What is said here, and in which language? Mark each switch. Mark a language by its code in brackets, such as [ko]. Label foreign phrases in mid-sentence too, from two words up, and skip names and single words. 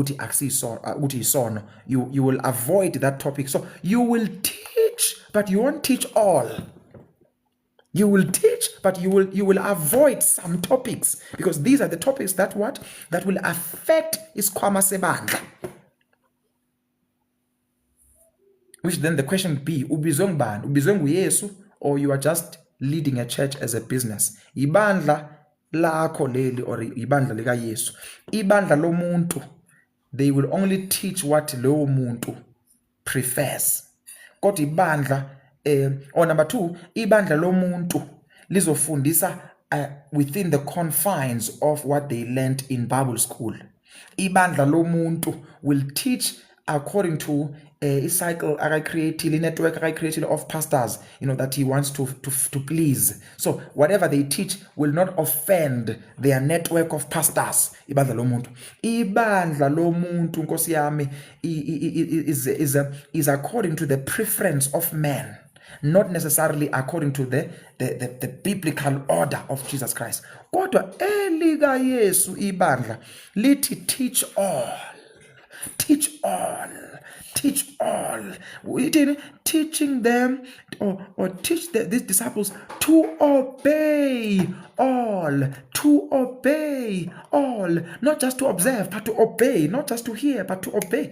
[en] You will avoid that topic. So you will teach, but you won't teach all. You will teach, but you will avoid some topics because these are the topics that will affect [zu] isikhwama sebandla. [en] which then the question would be, [zu] ubizwe ngubani? Ubizwe nguYesu, [en] or you are just leading a church as a business? [zu] Ibandla lakho leli or ibandla lika Yesu? Ibandla lomuntu, [en] they will only teach what [zu] lowo muntu [en] prefers. [zu] Kodwa ibandla [en] or number 2, [zu] ibandla lomuntu lizofundisa [en] within the confines of what they learned in Bible school. [zu] Ibandla lomuntu [en] will teach according to a cycle akayicreatile, network akayicreatile of pastors, that he wants to please. So whatever they teach will not offend their network of pastors. [zu] Ibandla lomuntu. Ibandla lomuntu, Nkosi yami, [en] is according to the preference of man, not necessarily according to the biblical order of Jesus Christ. [zu] Kodwa elika Yesu ibandla lithi [en] teach all. Teach all. Teach all. Teaching them or teach these disciples to obey all. To obey all. Not just to observe, but to obey. Not just to hear, but to obey.